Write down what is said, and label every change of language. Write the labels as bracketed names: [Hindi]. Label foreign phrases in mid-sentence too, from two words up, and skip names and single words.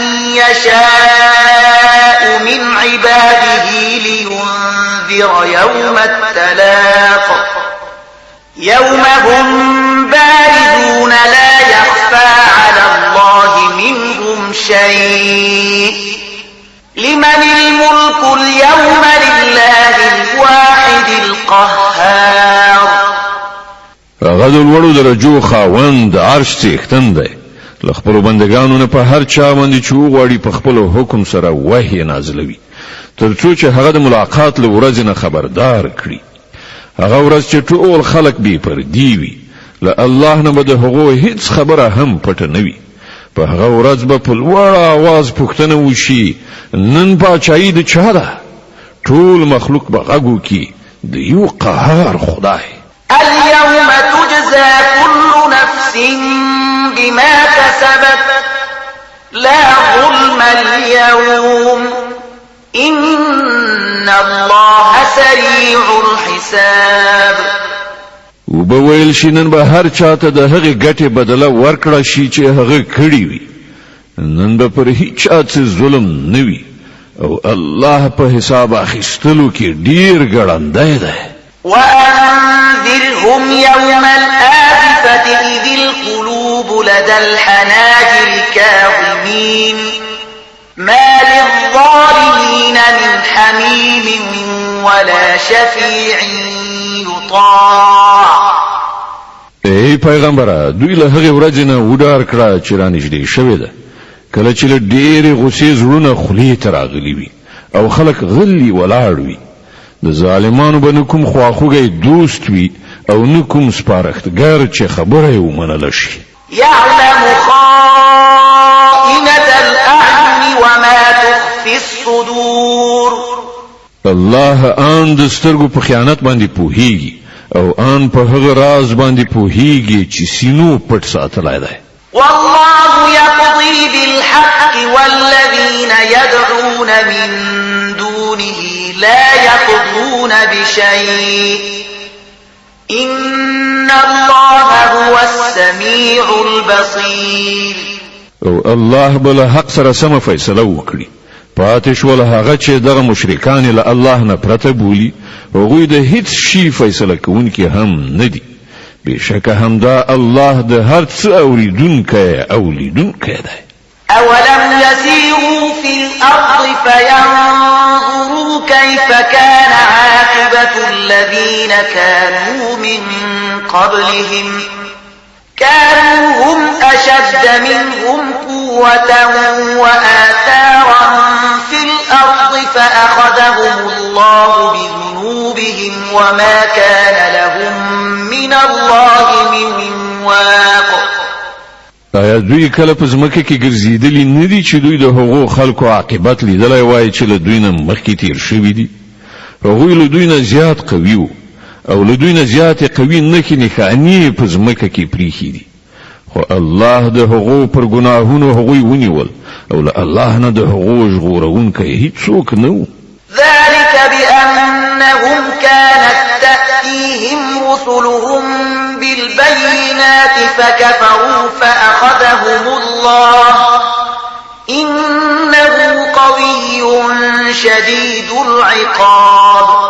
[Arabic] يشاء من عباده لينذر يوم التلاق يوم هم باردون لا يخفى على الله منهم شيء لمن الملك اليوم لله الواحد القهار. [Pashto] غد الوړو درجو خاوند عرش څښتن دی له خپل بندگانو نه په هر چا باندې چې وغواړي په خپل حکم سره وحی نازلوي ترڅو چې هغه د ملاقات له ورځې نه خبردار کړي. هغه ورځ چې ټول خلق بې پردي وي له الله نه به د هغو هیڅ خبره هم پټه نه وي. په هغه ورځ به په لوړ आवाज پوښتنه وشي نن پاچایي د چا ده؟ ټول مخلوق به غږ وکړي د یو قهار خدای. [Arabic] اليوم تجزى كل نفس بما كسبت لا ظلم اليوم إن الله سريع الحساب. [Pashto] وبویل شي نن به هر چاته د هغه ګټه بدله ورکړه شي چې هغه کړی وي. نن به پر هیڅ چا ظلم نه وي او الله په حساب اخیستلو کې ډیر ګړندی دی. [Arabic] وأنذرهم يوم الآزفة إذ القلوب لدى الحناجر كاظمين ما للظالمين من حميم ولا شفيع يطاع. [Pashto] ای پیغمبره دوی له هغه ورځې نه وډار کړه چې رانږدې شوې ده کله چې له ډېرې غوسې زړونه خولې ته راغلي وي او خلک غلي ولاړ وي. د ظالمانو به نه کوم خواخوږی دوست وي او نه کوم سپارښتګر چې خبره یې ومنله شي. [Arabic] يعلم خائنة الأعين وما تخفي الصدور. [Pashto] الله آن د سترګو په خیانت باندې پوهیږي او آن په هغه راز باندې پوهیږي چې سینو پټ ساتلی دی. [Arabic] والله يقضي بالحق والذين يدعون من دونه لا يقضون بشيء إن الله هو السميع البصير. [Pashto] او الله بل حق سره سم فیصله وکړي پاتې شول هغه چې دغه مشرکان له الله نه پرته بولي هغوی د هیڅ شي فیصله کوونکي هم نه دي بشکه همدا الله د هر څه اولیدونکی دی [Arabic] أولم يسيروا في الأرض فينظروا كيف كان عاقبة الذين كانوا من قبلهم كانوا هم أشد منهم قوة وآثارا في الأرض فأخذهم الله بذنوبهم وما كان لهم من الله من واق. [Pashto] آیا دوی کله په ځمکه کې ګرځېدلي نه دي چې دوی د هغو خلکو عاقبت لیدلی وای چې له دوی نه مخکې تیر شوي دي هغوی له دوی نه زیات قوي وو او له دوی نه زیاتې قوي نښې نښانې په ځمکه کې پریښي دي خو الله د هغو پر ګناهونو هغوی ونیول او له الله نه د هغو ژغورونکی هیڅوک نه و [Arabic] ذلك بأنهم كانت تأتيهم رسلهم بالبينات فكفروا فأخذهم الله إنه قوي شديد العقاب.